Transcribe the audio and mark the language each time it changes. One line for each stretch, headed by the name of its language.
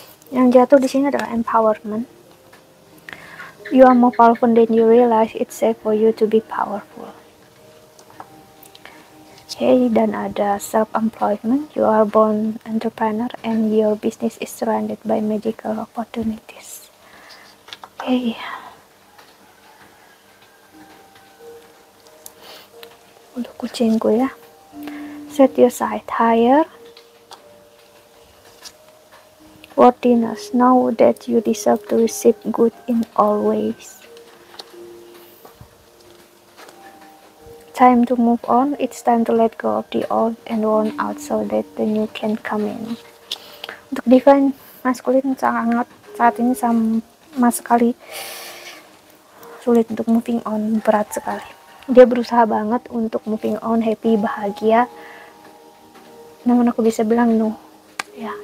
Indonesian: Yang jatuh di sini adalah empowerment.
English: You are more powerful than you realize. It's safe for you to be powerful. Okay,
Indonesian: dan ada
English: self-employment. You are born entrepreneur and your business is surrounded by magical opportunities. Okay.
Indonesian: Untuk kucingku ya.
English: Set your sight higher. Worthiness. Know that you deserve to receive good in all ways. Time to move on. It's time to let go of the old and worn out so that the new can come in.
Indonesian: Untuk divine masculine sangat saat ini sama sekali sulit untuk moving on, berat sekali. Dia berusaha banget untuk moving on, happy, bahagia, namun aku bisa bilang no ya.